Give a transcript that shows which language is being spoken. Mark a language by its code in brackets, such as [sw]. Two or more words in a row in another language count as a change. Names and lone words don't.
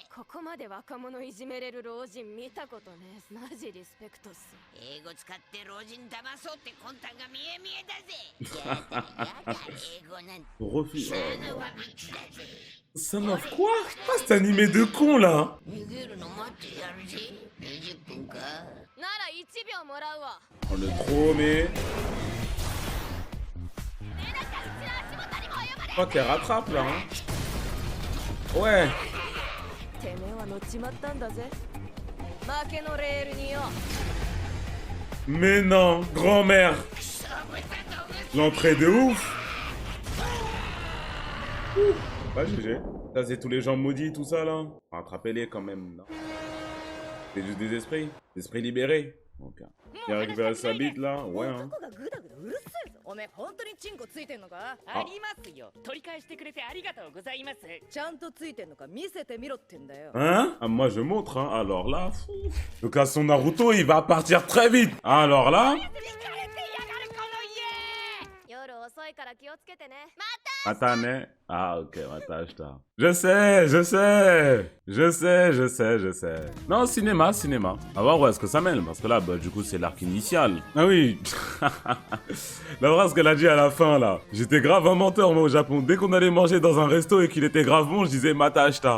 [ja] ここまで若者いじめれる老人見たことねえ。マジリスペクトっす。英語使って老人騙そうって魂胆が見え見えだぜ。やだ英語なんて。 [fr] Refuse. [en] Son of [fr] quoi? Ah, cet animé de con là. [ja] 逃げるの待ってやるぜ。20分か。なら1秒もらうわ。 [fr] Oh, le tromé. Je crois qu'elle rattrape là. Hein. Ouais. Mais non, grand-mère. L'entrée de ouf. Pas GG. Ça c'est tous les gens maudits, tout ça là. Rattrapez-les quand même. Non. C'est juste des esprits. Des esprits libérés. Ok. Il a récupéré sa bite là. Ouais hein. [ja] おめえ本当にチンコついてんのか？ありますよ。取り返してくれてありがとうございます。ちゃんとついてんのか見せてみろってんだよ。 [fr] Hein? Ah, moi je montre hein. Alors là, le cas son Naruto il va partir très vite. Alors là. [ja] 夜遅いから気をつけてね。 Matane. [fr] Ah ok, Matashta. Je sais, je sais. Je sais, je sais, je sais. Non, cinéma, cinéma. On va voir où est-ce que ça mène. Parce que là, bah, du coup, c'est l'arc initial. Ah oui. La phrase qu'elle a dit à la fin, là. J'étais grave un menteur, moi, au Japon. Dès qu'on allait manger dans un resto et qu'il était grave bon, je disais Matashta.